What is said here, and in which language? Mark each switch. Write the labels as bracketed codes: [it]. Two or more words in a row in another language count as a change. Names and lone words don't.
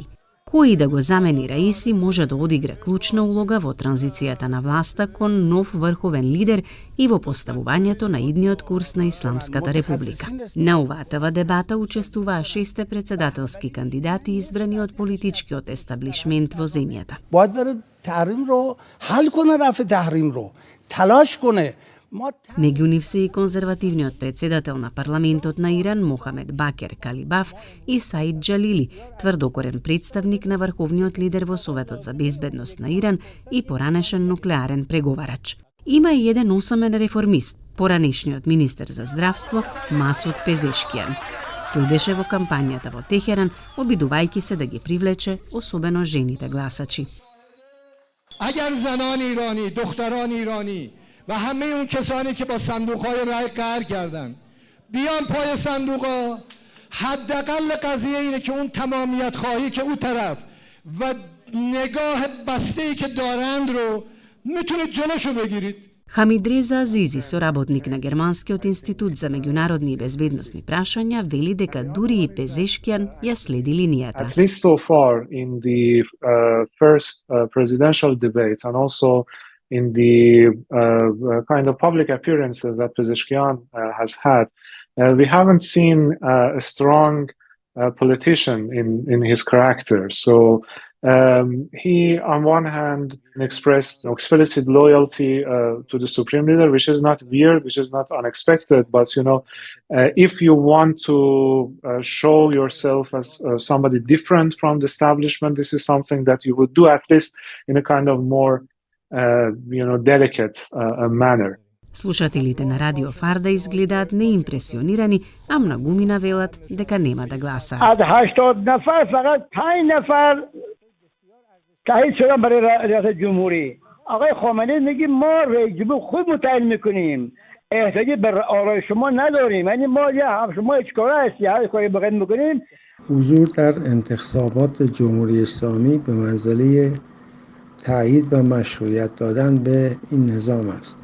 [mk] Кој да го замени Раиси може да одигра клучна улога во транзицијата на власта кон нов врховен лидер и во поставувањето на идниот курс на Исламската република. На оваатава дебата учествуваа 6 председателски кандидати избрани од политичкиот естаблишмент во земјата. [fa] باید بره تحریم رو حل کنه، رفع تحریم رو تلاش کنه. [mk] Меѓу нив се и конзервативниот председател на парламентот на Иран Мохамед Бакер Калибаф и Саид Џалили, тврдокорен представник на врховниот лидер во Советот за безбедност на Иран и поранешен нуклеарен преговарач. Има и еден осамен реформист, поранешниот министер за здравство Масуд Пезешкијан. Тој беше во кампањата во Техеран, обидувајќи се да ги привлече особено жените гласачи. [fa] اگر زنان ایرانی، دختران ایرانی و همه اون کسانی که با صندوق‌های رای قهر کردن بیان پای صندوق‌ها، حداقل قضیه اینه که اون تمامیت خواهی که اون طرف و نگاه بسته‌ای که دارند رو میتونید جلوشو بگیرید. [mk] Хамидреза Азизи, соработник на Германскиот институт за меѓународни и безбедносни прашања, вели дека дури и Пезешкијан ја следи линијата. [en] At least so far in the first presidential debate and also in the kind of public appearances that Pezeshkian has had, we haven't seen a strong politician in his character. So he, on one hand, expressed explicit loyalty to the supreme leader, which is not weird, which is not unexpected. But if you want to show yourself as somebody different from the establishment, this is something that you would do at least in a kind of more, delicate manner. [mk] Слушателите на Радио Фарда изгледаат неимпресионирани, а многумина велат дека нема да гласаат. [fa] از 80 نفر فقط 5 نفر تایید شدن برای ریاست جمهوری. آقای خامنه‌ای میگه ما رئیس جمهور خوب متعیین میکنیم. احتیاجی به آرای شما نداریم. یعنی ما شما هیچ کاره هستی، هر کاری بخواید میکنیم. حضور در انتخابات جمهوری اسلامی به منزله تایید و مشروعیت دادن به این نظام است.